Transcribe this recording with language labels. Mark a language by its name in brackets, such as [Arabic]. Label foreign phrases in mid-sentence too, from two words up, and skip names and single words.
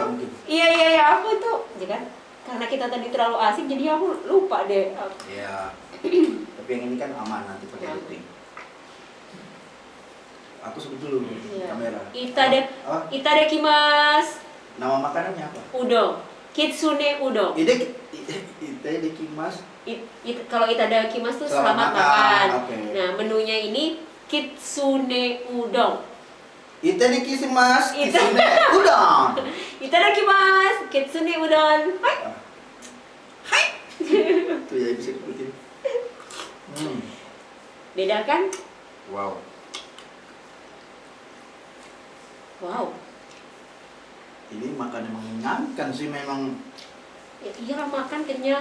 [Indonesian] Iya aku tuh, ya kan? Karena kita tadi terlalu asik jadi aku lupa deh. Iya. Tapi yang ini kan aman, nanti pakai routing. Aku sebut dulu kamera. [Japanese] Itadakimasu. [Indonesian] Nama makanannya apa? Udon. Kitsune udon. [Japanese] Itadakimasu. [Indonesian] Kalau itadakimasu tuh selamat makan. Okay. Nah, menunya ini kitsune udon. [Japanese] Itadakimasu. Kitsune udon. Itadakimasu. Kitsune udon. Hai. [Indonesian] Tuh ya bisa diikutin. Beda kan? Wow. Ini makan yang mengenyangkan sih memang. Ya, iya makan kenyang.